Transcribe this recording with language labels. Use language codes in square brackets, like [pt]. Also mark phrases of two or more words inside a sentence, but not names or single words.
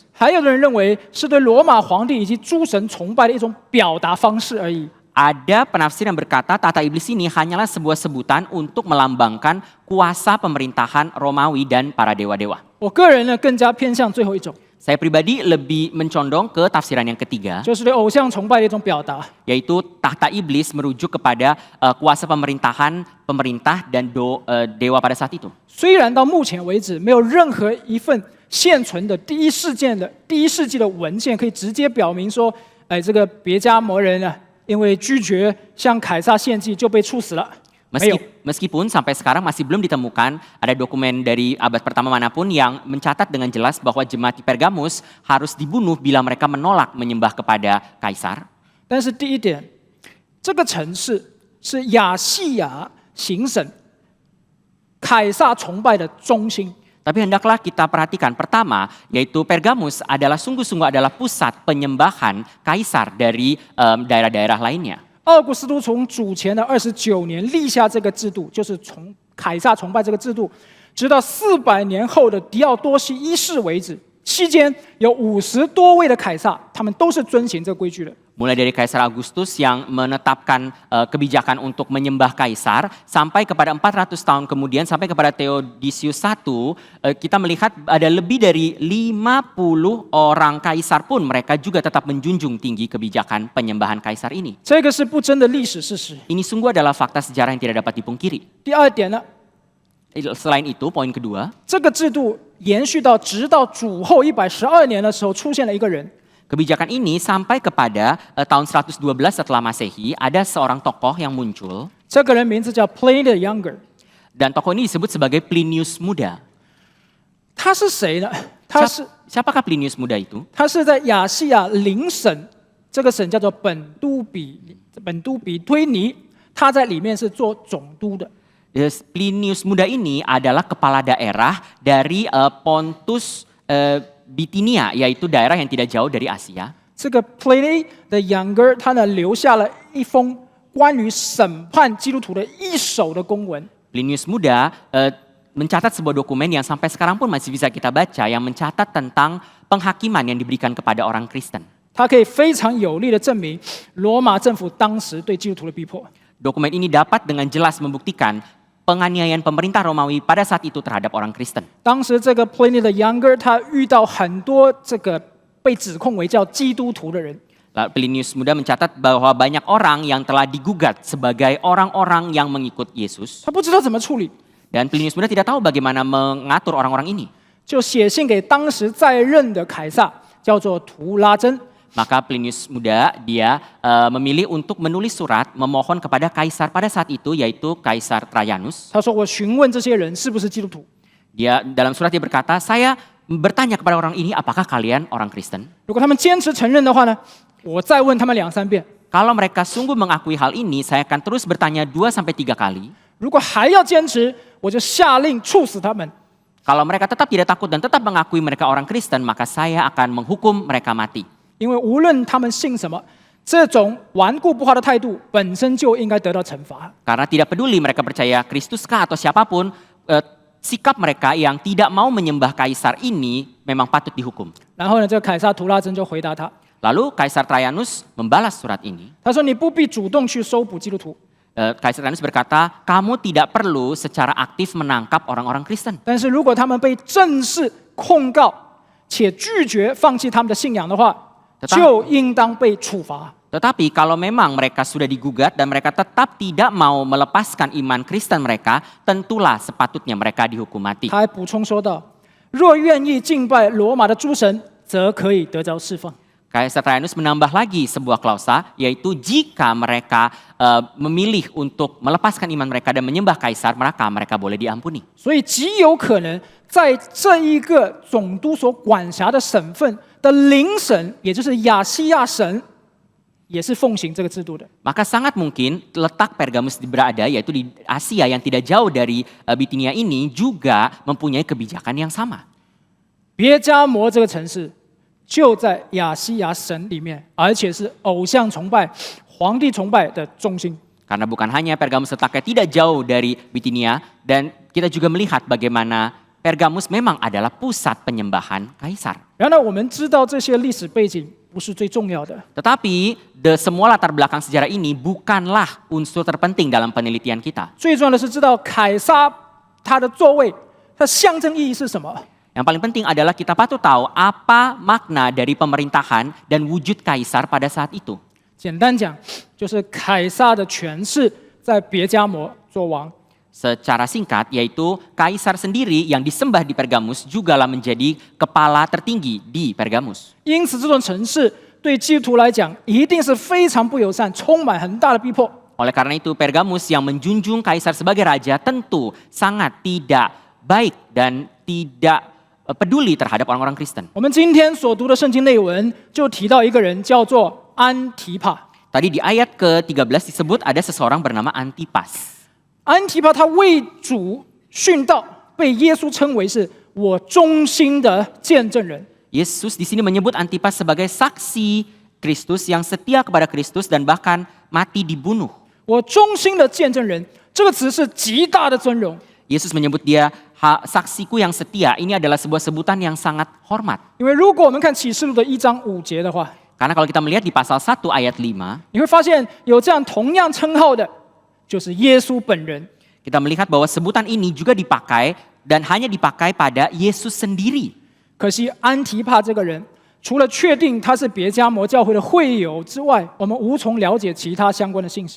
[zh] 还有的人认为是对罗马皇帝以及诸神崇拜的一种表达方式而已。 [id] Ada penafsir yang berkata tahta iblis ini hanyalah sebuah sebutan untuk melambangkan kuasa pemerintahan Romawi dan para dewa-dewa. [zh] 我个人呢更加偏向最后一种， [id] Saya pribadi lebih condong ke tafsiran yang ketiga, [zh] 就是对偶像崇拜的一种表达。 [id] yaitu tahta iblis merujuk kepada kuasa pemerintahan pemerintah dan dewa pada saat itu. [zh] 虽然到目前为止没有任何一份现存的第一世纪的文件可以直接表明说，这个别迦摩人呢，因为拒绝向凯撒献祭就被处死了。没有， [id] Meskipun sampai sekarang masih belum ditemukan ada dokumen dari abad pertama manapun yang mencatat dengan jelas bahwa jemaat di Pergamus harus dibunuh bila mereka menolak menyembah kepada kaisar. [zh] 但是第一点，这个城市是亚细亚行省凯撒崇拜的中心。 [id] Tapi hendaklah kita perhatikan pertama, yaitu Pergamus adalah sungguh-sungguh adalah pusat penyembahan kaisar dari daerah-daerah lainnya. [zh] 奥古斯都从主前的29年立下这个制度，就是从凯撒崇拜这个制度，直到400年后的狄奥多西一世为止，期间有50多位的凯撒，他们都是遵循这个规矩的。 [id] Mulai dari Kaisar Agustus yang menetapkan kebijakan untuk menyembah kaisar, sampai kepada 400 tahun kemudian, sampai kepada Theodosius I, kita melihat ada lebih dari 50 orang kaisar pun mereka juga tetap menjunjung tinggi kebijakan penyembahan kaisar ini. [zh] 这个是不争的历史事实。 [id] Ini sungguh adalah fakta sejarah yang tidak dapat dipungkiri. [zh] 第二点呢， [id] Selain itu, poin kedua, [zh] 这个制度延续到直到主后112年的时候，出现了一个人， [id] kebijakan ini sampai kepada tahun 112 setelah Masehi, ada seorang tokoh yang muncul, [zh] 这个人名字叫 Pliny the Younger。 [id] dan tokoh ini disebut sebagai Plinius Muda. [zh] 他是谁呢？ [id] Siapakah Plinius Muda itu? [zh] 他是在亚细亚邻省，这个省叫做本都比推尼，他在里面是做总督的。 [id] Plinius Muda ini adalah kepala daerah dari Pontus Bitinia, yaitu daerah yang tidak jauh dari Asia. [zh] 这个 Pliny the Younger 他呢留下了一封关于审判基督徒的一手的公文。 [id] Plinius Muda mencatat sebuah dokumen yang sampai sekarang pun masih bisa kita baca yang mencatat tentang penghakiman yang diberikan kepada orang Kristen. [zh] 它可以非常有力的证明罗马政府当时对基督徒的逼迫。 [id] Dokumen ini dapat dengan jelas membuktikan penganiayaan pemerintah Romawi pada saat itu terhadap orang Kristen. [zh] 当时这个 Pliny the Younger 他遇到很多这个被指控为叫基督徒的人。 [id] Plinius Muda mencatat bahwa banyak orang yang telah digugat sebagai orang-orang yang mengikut Yesus. [zh] 他不知道怎么处理， [id] Dan Plinius Muda tidak tahu bagaimana mengatur orang-orang ini. [zh] 就写信给当时在任的凯撒，叫做图拉真。 [id] Maka Plinius Muda dia memilih untuk menulis surat memohon kepada kaisar pada saat itu, yaitu Kaisar Trajanus. [zh] 他说：“我询问这些人是不是基督徒， [id] Dia dalam surat dia berkata, saya bertanya kepada orang ini, apakah kalian orang Kristen? [zh] 如果他们坚持承认的话呢，我再问他们2、3遍； [id] Kalau mereka sungguh mengakui hal ini, saya akan terus bertanya 2-3 kali. [zh] 如果还要坚持，我就下令处死他们。 [id] Kalau mereka tetap tidak takut dan tetap mengakui mereka orang Kristen, maka saya akan menghukum mereka mati. [zh] 因为无论他们信什么，这种顽固不化的态度本身就应该得到惩罚。 [id] Karena tidak peduli mereka percaya Kristuskah atau siapapun, sikap mereka yang tidak mau menyembah kaisar ini memang patut dihukum. [zh] 然后呢，这个凯撒图拉真就回答他， [id] Lalu Kaisar Trajanus membalas surat ini. [zh] 他说：“你不必主动去搜捕基督徒， [id] Kaisar Trajanus berkata, kamu tidak perlu secara aktif menangkap orang-orang Kristen. [zh] 但是如果他们被正式控告且拒绝放弃他们的信仰的话， 就应当被处罚。” [id] Tetapi kalau memang mereka sudah digugat dan mereka tetap tidak mau melepaskan iman Kristen mereka, tentulah sepatutnya mereka dihukum mati. [zh] 他还补充说道：“若愿意敬拜罗马的诸神，则可以得着释放。” [id] Kaisar Trajanus menambah lagi sebuah klausa, yaitu jika mereka memilih untuk melepaskan iman mereka dan menyembah kaisar, maka mereka boleh diampuni. [zh] 所以极有可能在这一个总督所管辖的省份的邻省，也就是亚细亚省，也是奉行这个制度的。 [id] Maka sangat mungkin letak Pergamus berada, yaitu di Asia yang tidak jauh dari Bitinia ini, juga mempunyai kebijakan yang sama. [zh] 别加摩这个城市就在亚细亚省里面，而且是偶像崇拜、皇帝崇拜的中心。 [id] Karena bukan hanya Pergamus letaknya tidak jauh dari Bitinia, dan kita juga melihat bagaimana Pergamus memang adalah pusat penyembahan kaisar. [zh] 然而，我们知道这些历史背景不是最重要的， [id] Tetapi semua latar belakang sejarah ini bukanlah unsur terpenting dalam penelitian kita. [zh] 最重要的是知道凯撒他的座位，它的象征意义是什么。 [id] Yang paling penting adalah kita patut tahu apa makna dari pemerintahan dan wujud kaisar pada saat itu. [zh] 简单讲，就是凯撒的权势在别加摩做王。 [id] Secara singkat, yaitu kaisar sendiri yang disembah di Pergamus jugalah menjadi kepala tertinggi di Pergamus. [zh] 因此，这座城市对基督徒来讲，一定是非常不友善，充满很大的逼迫。 [id] Oleh karena itu, Pergamus yang menjunjung kaisar sebagai raja tentu sangat tidak baik dan tidak peduli terhadap orang-orang Kristen. [zh] 我们今天所读的圣经内文就提到一个人，叫做安提帕。 [id] Tadi di ayat ke-13 disebut ada seseorang bernama Antipas. [zh] 安提帕他为主殉道，被耶稣称为是我忠心的见证人。 [id] Yesus di sini menyebut Antipas sebagai saksi Kristus yang setia kepada Kristus dan bahkan mati dibunuh. [zh] 我忠心的见证人这个词是极大的尊荣， [id] Yesus menyebut dia saksiku yang setia. Ini adalah sebuah sebutan yang sangat hormat. [zh] 因为如果我们看启示录的1章5节的话， [id] Karena kalau kita melihat di pasal 1 ayat 5, [zh] 你会发现有这样同样称号的，就是耶稣本人。 [id] kita melihat bahwa sebutan ini juga dipakai dan hanya dipakai pada Yesus sendiri. [zh] 可惜安提帕这个人，除了确定他是别加摩教会的会友之外，我们无从了解其他相关的信息。